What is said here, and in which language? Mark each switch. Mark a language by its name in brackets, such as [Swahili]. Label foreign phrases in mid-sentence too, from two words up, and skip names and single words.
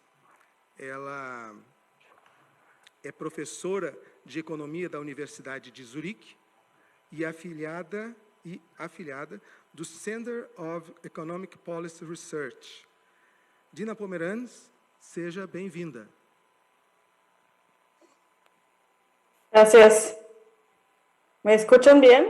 [Portuguese] Ela é professora de Economia da Universidade de Zurique e afiliada do Center of Economic Policy Research. Dina Pomeranz, seja bem-vinda. [Spanish] Gracias. ¿Me escuchan bien?